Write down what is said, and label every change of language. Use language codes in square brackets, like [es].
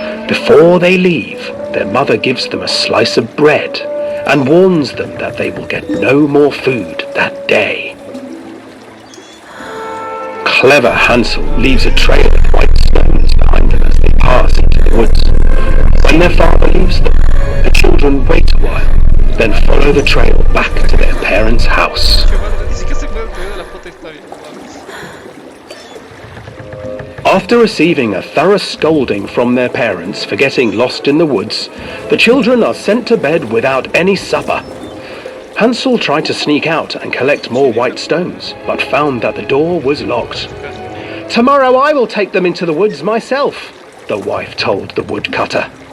[en] Before they leave, their mother gives them a slice of bread and warns them that they will get no more food that day. Clever Hansel leaves a trail of white stones behind them as they pass into the woods. When their father leaves them, the children wait a while, then follow the trail back to their parents' house. [es] Qué madre, ni siquiera se acuerdan todavía de la puta historia, no mames. [en] After receiving a thorough scolding from their parents for getting lost in the woods, the children are sent to bed without any supper. Hansel tried to sneak out and collect more white stones, but found that the door was locked. "Tomorrow I will take them into the woods myself," the wife told the woodcutter.